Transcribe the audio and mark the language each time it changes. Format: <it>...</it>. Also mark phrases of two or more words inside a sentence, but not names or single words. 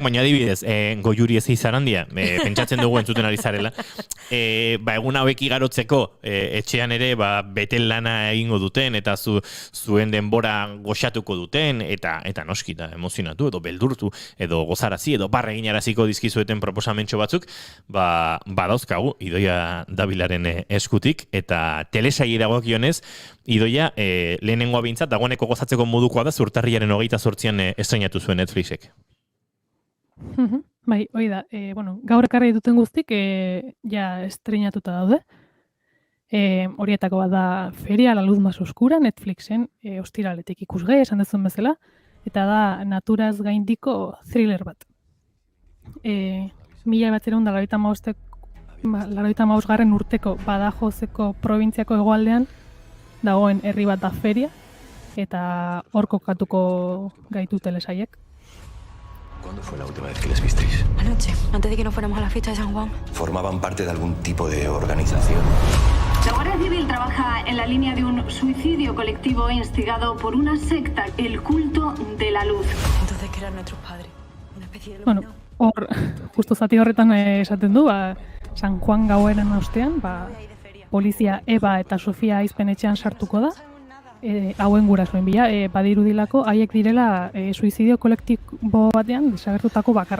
<eu>baina adibidez, Goiuri ez izarandia, pentsatzen dugu entzuten ari zarela, egun hauek igarotzeko etxean ere beten lana egingo duten, eta zuen denbora goxatuko duten, eta noski, da emozionatu, edo beldurtu, edo gozarazi, edo barra eginaraziko dizkizueten proposamentxo batzuk, badauzkagu Idoia Dabilaren eskutik, eta telesai dagokionez, Idoia, lehenengoa bintzat, dagoeneko gozatzeko modukoa da, Urtarrilaren 28an estreinatu zuen Netflixek. Bai, hoi da, gaur ekarri duten guztik, ja estreinatuta daude. Horietako bat da Feria,</eu> <es>la luz más oscura,</es> <eu>Netflixen, ostiraletik ikusgai, esan dezun bezala, eta da naturaz gaindiko thriller bat. 1985 urteko Badajozeko probintziako hegoaldean dagoen herri bat da Feria, eta hor kokatuko gaitu telesaiek.</eu> <es>¿Cuándo fue la última vez que les visteis? Anoche, antes de que nos fuéramos a la fiesta de San Juan. ¿Formaban parte de algún tipo de organización? La Guardia Civil trabaja en la línea de un suicidio colectivo instigado por una secta, el culto de la luz. Entonces, ¿qué eran nuestros padres? Una especie de</es> <eu>Hor, justo zati horretan esaten du, San Juan gauaren ostean, polizia Eba eta Sofia aizpenetxean sartuko da, hauen gurasoen bila, badirudilako haiek direla suizidio kolektibo batean desagertutako bakarra.</eu>